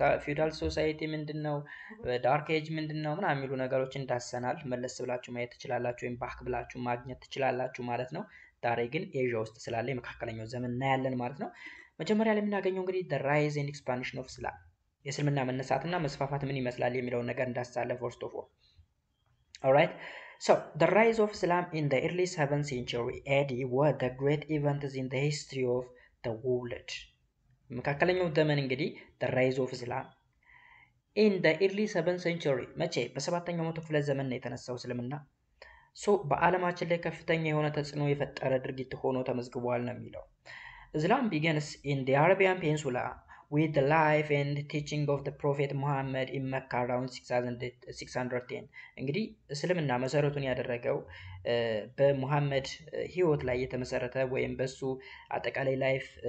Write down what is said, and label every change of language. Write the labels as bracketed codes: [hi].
[am] ፊውዳል ሶሳይቲ ምንድነው? ዳርክ ኤጅ ምንድነው? ምናምን የሚሉ ነገሮችን ዳሰናል። መለስ ብላችሁ ማየት ትችላላችሁ ወይም ባክ ብላችሁ ማግኘት ትችላላችሁ ማለት ነው። ዛሬ ግን ኤዥያ ውስጥ ስላለ የመካከለኛው ዘመን እናያለን ማለት ነው። መጀመሪያ ላይ የምናገኘው እንግዲህ [en] the rise and expansion of Islam [am] የእስልምና መነሳትና መስፋፋት ምን ይመስላል የሚለውን ነገር እንዳሳለን [en] first of all. Alright. So, the rise of Islam in the early 7th century AD was the great event in the history of the world. [am] መካከለኛው ዘመን እንግዲህ [en] the rise of Islam in the early 7th century [am] መቼ በሰባተኛው መቶ ክፍለ ዘመን ነው የተነሳው እስልምና በዓለማችን ላይ ከፍተኛ የሆነ ተጽዕኖ የፈጠረ ድርጊት ሆኖ ተመዝግቧል ነው የሚለው [en] Islam begins in the Arabian Peninsula with the life and teaching of the Prophet Muhammad in Mecca around 610 [am] እንግዲህ እስልምና መሰረቱን ያደረገው በሙሐመድ ህይወት ላይ የተመሰረተ ወይም በሱ አጠቃላይ ላይፍ